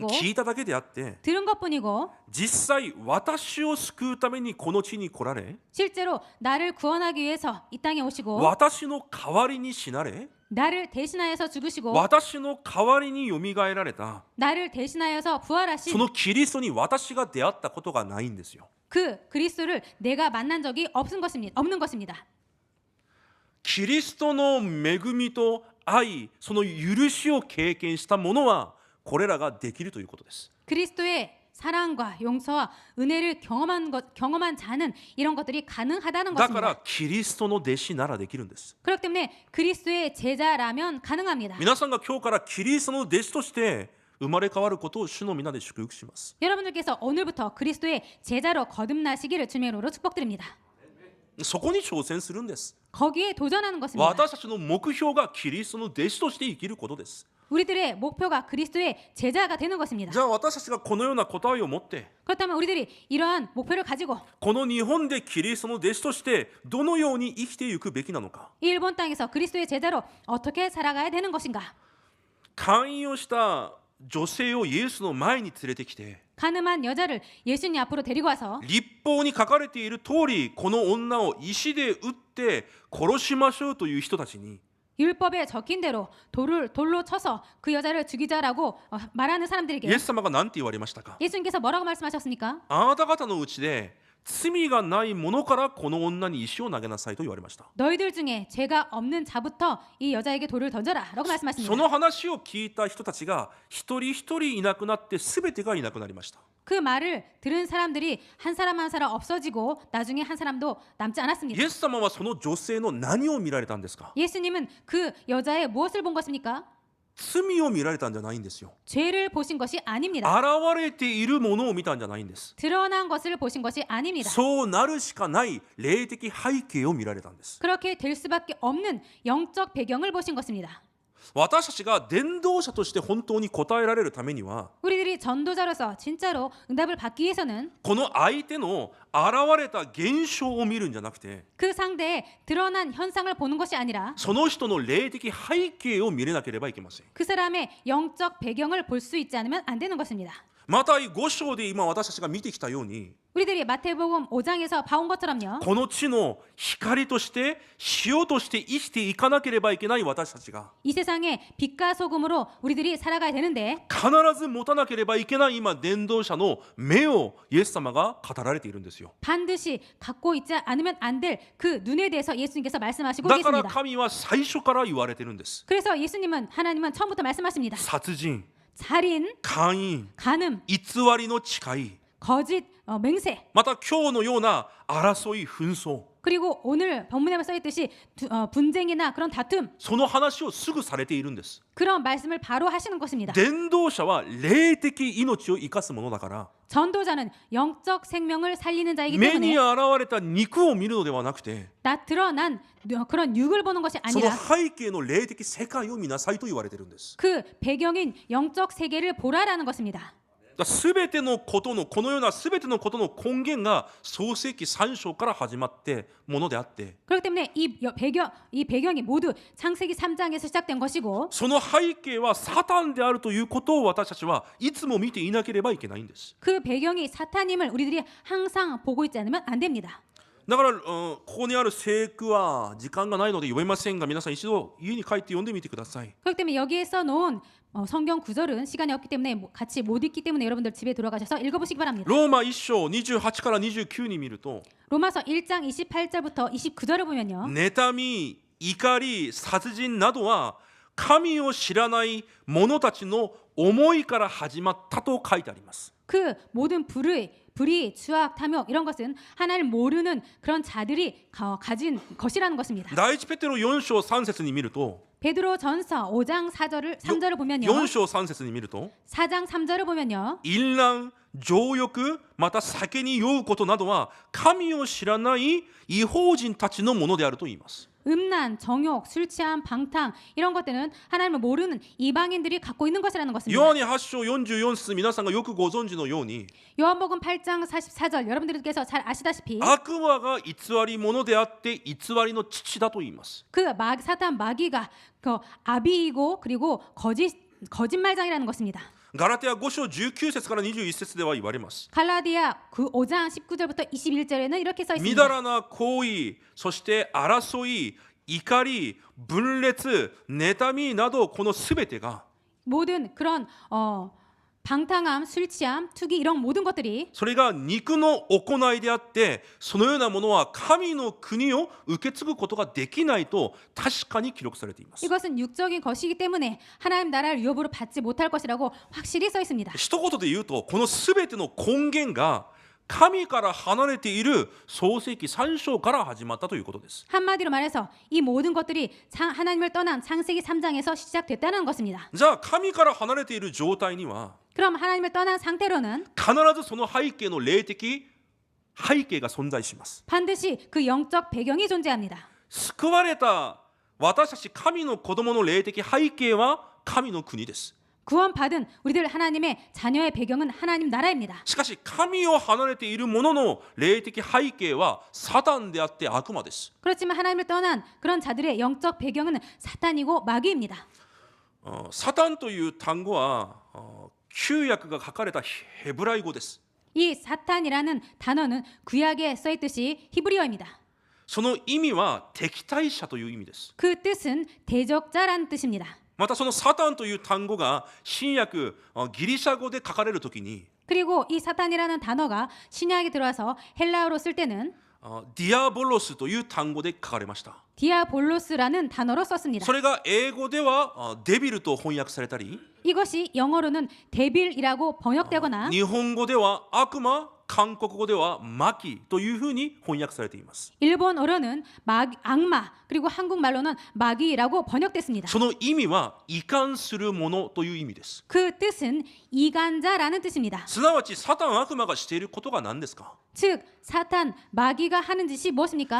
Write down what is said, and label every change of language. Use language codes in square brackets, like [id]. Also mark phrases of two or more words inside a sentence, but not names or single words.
[ja] 聞いただけであって、 [ko] 들은 것뿐이고 [ja] 実際私を救うためにこの地に来られ、 [ko] 실제로 나를 구원하기 위해서 이 땅에 오시고 [ja] 私の代わりに死なれ、 [ko] 나를 대신하여서 죽으시고 [ja] 私の代わりによみがえられた [ko] 나를 대신하여서 부활하신 [ja] そのキリストに私が出会ったことがないんですよ。 [ko] 그 그리스도를 내가 만난 적이 없는 것입니다. [ja] キリストの恵みと愛、その許しを経験した者はこれらができるということです。 [ko] 그리스도의 사랑과 용서와 은혜를 경험한 자는 이런 것들이 가능하다는 [ja] だか [ko] 것입니다. [ja] らキリストの弟子ならできるんです。 [ko] 그렇기 때문에 그리스도의 제자라면 가능합니다. [ja] 皆さんが今日からキリストの弟子として生まれ変わることを主の皆で祝福します。 [ko] 여러분들께서 오늘부터 그리스도의 제자로 거듭나시기를 주님의 이름으로 축복드립니다. [ja] そこに挑戦するんです。 [ko] 거기에 도전하는 것입니다. [ja] 私たちの目標がキリストの弟子として生きることです。 [ko] 우리들의 목표가 그리스도의 제자가 되는 것입니다. [ja] じゃあ私たちがこのような答えを持って [ko] 그렇다면 우리들이 이러한 목표를 가지고 [ja] この日本でキリストの弟子としてどのように生きていくべきなのか、 [ko] 이 일본 땅에서 그리스도의 제자로 어떻게 살아가야 되는 것인가? [ja] 勧誘した女性をイエスの前に連れてきて、 [ko] 가늠한 여자를 예수님 앞으로 데리고 와서 [ja] 律法に書かれている通りこの女を石で打って殺しましょうという人たちに、 [ko] 율법에 적힌 대로 돌로 쳐서 그 여자를 죽이자라고 말하는 [ja] イ [ko] 사람들에게 [ja] エス様が何て言われましたか？ [ko] 예수님께서 뭐라고 말씀하셨습니까? [ja] あなた方のうちで罪がないものからこの女に石を投げなさいと言われました。 [ko] 너희들 중에 죄가 없는 자부터 이 여자에게 돌을 던져라라고 [ja] そ [ko] 말씀하십니다. [ja] の話を聞いた人たちが一人一人いなくなって全てがいなくなりました。 [ko] 그 말을 들은 사람들이 한 사람 한 사람 없어지고 나중에 한 사람도 남지 [ja] イ [ko] 않았습니다. [ja] エス様はその女性の何を見られたんですか？ [ko] 예수님은 그 여자의 무엇을 본 것입니까? [ja] 罪を見られたんじゃないんですよ。 [ko] 죄를 보신 것이 아닙니다. [ja] 現れているものを見たんじゃないんです。 [ko] 드러난 것을 보신 것이 아닙니다. [ja] そうなるしかない霊的背景を見られたんです。 [ko] 그렇게 될 수밖에 없는 영적 배경을 보신 것입니다. [ja] 私たちが伝道者として本当に答えられるためには [ko] 우리들이 전도자로서 진짜로 응답을 받기 위해서는 [ja] この相手の現れた現象を見るんじゃなくて [ko] 그 상대의 드러난 현상을 보는 것이 아니라 [ja] その人の霊的背景を見れなければいけません。 [ko] 그 사람의 영적 배경을 볼 수 있지 않으면 안 되는 것입니다. [ja] マタイ5章で今私たちが見てきたように [ko] 우리들이 마태복음 5장에서 봐온 것처럼요. [ja] この地の光として塩として生きていかなければいけない私たちが [ko] 이 세상에 빛과 소금으로 우리들이 살아가야 되는데 [ja] 必ず持たなければいけない今伝道者の目をイエス様が語られているんですよ。 [ko] 반드시 갖고 있지 않으면 안 될 그 눈에 대해서 예수님께서 말씀하시고 [ja] だから [ko] 계십니다. [ja] 神は最初から言われてるんです。 [ko] 그래서 하나님은 처음부터 말씀하십니다. [ja] 殺人、 [ko] 살인, [ja] 姦淫、 [ko] 간음, [ja] 偽りの誓い、 [ko] 거짓, 맹세, [ja] また今日のような争い紛争、 [ko] 그리고 오늘 본문에 써있듯이 분쟁이나 그런 다툼, [ja] その話をすぐされているんです。 [ko] 그런 말씀을 바로 하시는 것입니다. [ja] 伝道者は霊的命を生かすものだから [ko] 전도자는 영적 생명을 살리는 자이기 [ja] 目に [ko] 때문에 [ja] 現れた肉を見るのではなくて [ko] 드러난 그런 육을 보는 것이 [ja] その [ko] 아니라 [ja] 背景の霊的世界を見なさいと言われているんです。 [ko] 그 배경인 영적 세계를 보라라는 것입니다. [ja] すべてのことのこのようなすべてのことの根源が創世記3章から始まってものであって [ko] 그렇기 때문에 이 배경이 모두 창세기 3장에서 시작된 것이고 [ja] その背景はサタンであるということを私たちはいつも見ていなければいけないんです。 [ko] 그 배경이 사탄임을 우리들이 항상 보고 있지 않으면 안 됩니다. [ja] だから、ここにある聖句は時間がないので読めませんが皆さん一度家に帰って読んでみてください。 [ko] 그렇기 때문에 여기에 써놓은 성경 구절은 시간이 없기 때문에 같이 못 읽기 때문에 여러분들 집에 돌아가셔서 읽어보시기 바랍니다. [ja] ローマ1章28から29に見ると [ko] 로마서 1장 28절부터 29절을 보면요. [ja] 妬み、怒り、殺人などは神を知らない者たちの思いから始まったと書いてあります。 [ko] 그 모든 불의, 추악, 탐욕 이런 것은 하나님을 모르는 그런 자들이 가진 것이라는 것입니다. [ja] 第一ペテロ4章3節に見ると [ko] 베드로 전서 5장 3절을 보면요. [ja] 4 章3節に見ると [ko] 4장 3절을 보면요. [ja] 淫乱、情欲、また酒に酔うことなどは神を知らない異邦人たちのものであると言います。 [ko] 음란, 정욕, 술 취함, 방탕 이런 것들은 하나님을 모르는 이방인들이 갖고 있는 것이라는 것입니다. [ja] ヨハネ8章44節皆さんがよくご存知のように [ko] 요한복음 8장 44절 여러분들께서 잘 아시다시피 [ja] 悪魔が偽り者であって偽りの父だと言います。 [ko] 사탄 마귀가 그 아비이고 그리고 거짓말장이라는 것입니다. [ja] ガラテヤ5章19節から21節では言われます。 [ko] 갈라디아 5장 19절부터 21절에는 이렇게 써 [ja] み [ko] 있습니다. [ja] だらな行為、そして争い、怒り、分裂、妬みなどこのすべてが [ko] 모든 그런 방탕함, 술 취함, 투기 이런 모든 것들이 [ja] それが肉の行いであってそのようなものは神の国を受け継ぐことができないと確かに記録されています。 [ko] 이것은 육적인 것이기 때문에 하나님 나라를 유업으로 받지 못할 것이라고 확실히 써 있습니다. [ja] 一言で言うとこのすべての根源が神から離れている創世記3章から始まったということです。 [ko] 한마디로 말해서 이 모든 것들이 하나님을 떠난 창세기 3장에서 시작됐다는 것입니다. [ja] じゃあ神から離れている状態には [ko] 그럼 하나님을 떠난 상태로는 [ja] 必ずその背景の霊的背景が存在します。 [ko] 반드시 그 영적 배경이 존재합니다. [ja] 救われた私たち神の子供の霊的背景は神の国です。 [ko] 구원받은 우리들 하나님의 자녀의 배경은 하나님 나라입니다. [ja] しかし神を離れている者の霊的背景はサタンであって悪魔です。 [ko] 그렇지만 하나님을 떠난 그런 자들의 영적 배경은 사탄이고 마귀입니다. [ja] サタンという単語は旧約が書かれたヘブライ語です。 [ko] 이 사탄이라는 단어는 구약에 써 있듯이 히브리어입니다. [ja] その意味は敵対者という意味です。 [ko] 그 뜻은 대적자라는 뜻입니다. [ja] またそのサタンという単語が新約ギリシャ語で書かれるときに [ko] 그리고 이 사탄이라는 단어가 신약에 들어와서 헬라어로 쓸 때는 [ja] ディアボロスという単語で書かれました。 [ko] 디아볼로스라는 단어로 썼습니다. [ja] それが英語ではデビルと翻訳されたり [ko] 이것이 영어로는 데빌이라고 번역되거나 [ja] 日本語では悪魔、韓国語ではマキというふうに翻訳されています。 [ko] 일본어로는 악마 그리고 한국말로는 마귀라고 번역됐습니다. [ja] その意味は異端するものという意味です。 [ko] 그 뜻은 이간자라는 뜻입니다. [ja] すなわちサタン悪魔がしていることが何ですか？ [ko] 즉 사탄 마귀가 하는 짓이 무엇입니까?